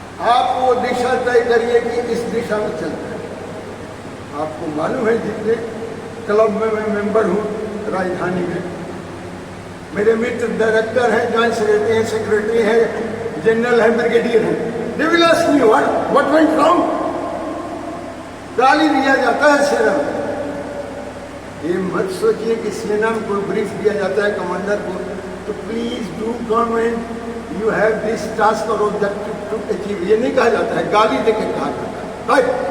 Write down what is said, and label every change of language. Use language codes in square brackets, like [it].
[hi] आप वो दिशा तय करिए कि इस दिशा में चलते हैं। आपको मालूम है जितने क्लब में मैं मेंबर हूं राजधानी में, मेरे मित्र डायरेक्टर हैं, ज्वाइंट सेक्रेटरी हैं, जनरल है, ब्रिगेडियर है। [en] They will ask me what went wrong? [hi] गाली दिया जाता है सेना में। ये मत सोचिए कि सेना में कोई ब्रीफ दिया जाता है कमांडर को तो [en] please do come and you have this task और objective to achieve, [hi] ये नहीं कहा जाता है, गाली देकर कहा जाता है।